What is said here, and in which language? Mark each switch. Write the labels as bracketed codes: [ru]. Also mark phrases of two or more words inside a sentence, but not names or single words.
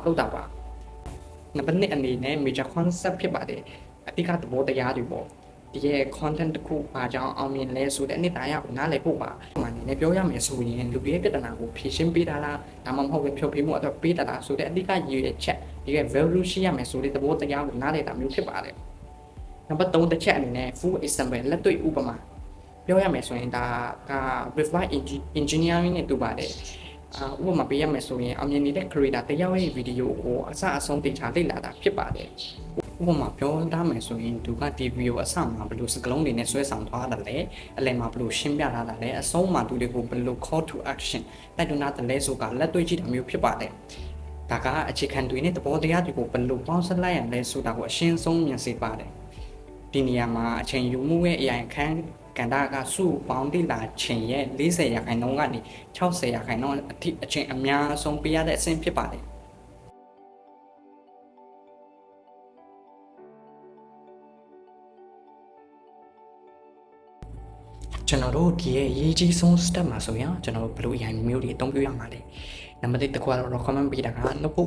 [my] လုပ်တာပါနံပါတ်2အနေနဲ့ [en] major concept [my] ဖြစ်ပါတယ်အဓိကသဘောတရားတွေပေါ့ဒီရဲ့ content တစ်ခုဘာကြောင့်အောင်မြင်လဲဆိုတဲ့အနှစ်သာရကိုနားလည်ဖို့ပါဒီမှာနေပြောရမယ်ဆိုရင်လူတွေရဲ့ပြဿနာကိုဖြေရှင်းပေးတာလားဒါမှမဟုတ်ဖြော ပြမှုအတွက်ပေးတာလားဆိုတဲ့အဓိကရည်ရွယ်ချက်ဒီရဲ့ value ရှိရမယ်ဆိုတဲ့သဘောတရားကိုနားလည်တာမျိုးဖြစ်ပါတယ်နံပါတ်3တစ်ချက်အနေနဲ့ [en] full example [my] လက်တွေ့ဥပမာပြောရမယ်ဆို ရင်ဒါက [en] reverse engineering [my] နဲ့တူပါတယ်ဥပမာပေးရမယ်ဆိုရင်အမြင်နေတဲ့ creator တယောက်ရဲ့ video ကိုအစအဆုံးသိချလေ့လာတာဖြစ်ပါတယ်ဥ ပမာပြောထားမယ်ဆိုရင်သူကဒီ video အစမှာဘယ်လိုစကားလုံးတွေနဲ့ဆွဲဆောင်ထားတာလဲအလယ်မှာဘယ်လိုရှင်းပြထားတာလဲအဆုံးမှာသူတွေကိုဘယ်လို [en] call to action [my] တိုက်တွန်းတာလဲဆိုတာလက်တွေ့ကြည့်တာမျိုးဖြစ်ပါတယ်ဒါကအခြေခံတွေနဲ့သဘောတရားတွေကိုဘယ်လိုပေါင်းစပ်လိုက်ရလဲဆိုတာကိုအရှင်းဆုံးမြင်စေပါတယ်ဒီနေရာမှာအချိန်ယူမှုရဲ့အရာခန်းကန္တာကစုပေါင်းတိလာချိန်ရဲ့40%ကနေ 60%အထိအချိန်အများဆုံးပေးရတဲ့အဆင့်ဖြစ်ပါတယ်ကျွန်တော်တို့ဒီရဲ့ရေးကြီးဆုံး step မှာဆိုရင်ကျွန်တော်တို့ဘယ်လိုအရာမျိုးတွေအသုံးပြုရမှာလဲနံပါတ်1တစ်ခုကတော့ recommend ပေးတာက notebook